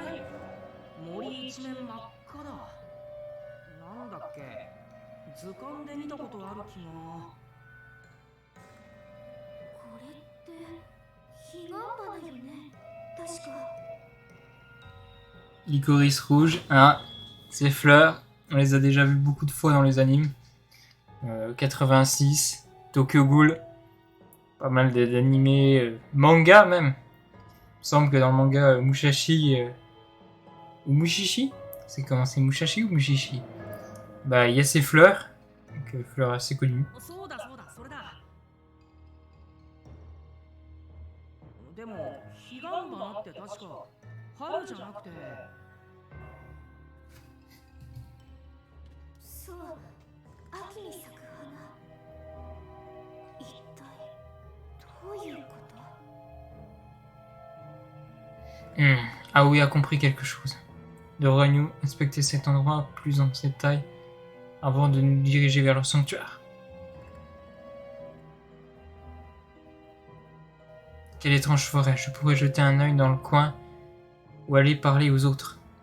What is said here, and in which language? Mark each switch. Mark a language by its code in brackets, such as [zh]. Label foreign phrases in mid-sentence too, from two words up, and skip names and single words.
[ja] 森一面真っ赤だ。なんだっけ、図鑑で見たことある気が。これって彼岸花よね、確か。 [fr] Licorice rouge, hein, ces fleurs, on les a déjà vues beaucoup de fois dans les animes. 86, Tokyo Ghoul, pas mal d'animés, manga même. Il me semble que dans le manga Mushashi ou Mushishi, c'est comment, c'est Mushashi ou Mushishi? Bah il y a ces fleurs, donc fleurs assez connues. [ja] そうだそうだ、それだ。でも彼岸花って確か春じゃなくて。そう、秋に咲く花。一体どういうこと？ [fr] Aoi a compris quelque chose. Devrions-nous inspecter cet endroit plus en détail avant de nous diriger vers leur sanctuaire? Quelle étrange forêt, je pourrais jeter un œil dans le coin ou aller parler aux autres.